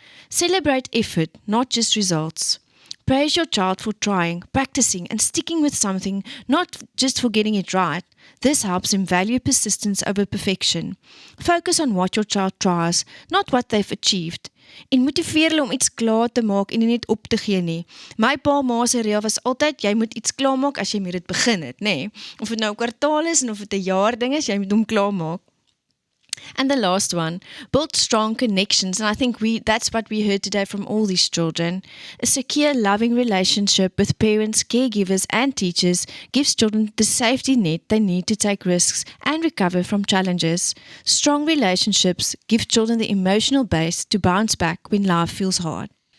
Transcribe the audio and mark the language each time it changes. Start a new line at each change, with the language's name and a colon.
English: Celebrate effort, not just results. Praise your child for trying, practicing, and sticking with something, not just for getting it right. This helps him value persistence over perfection. Focus on what your child tries, not what they've achieved.
Afrikaans: En motiveer hulle om iets klaar te maak en nie net op te gee nie. My pa ma se reël was altyd, jy moet iets klaar maak as jy met dit begin het, nê? Of dit nou 'n kwartaal is en of dit 'n jaar ding is, jy moet hom klaar maak.
English: And the last one, build strong connections. And I think that's what we heard today from all these children. A secure, loving relationship with parents, caregivers, and teachers gives children the safety net they need to take risks and recover from challenges. Strong relationships give children the emotional base to bounce back when life feels hard.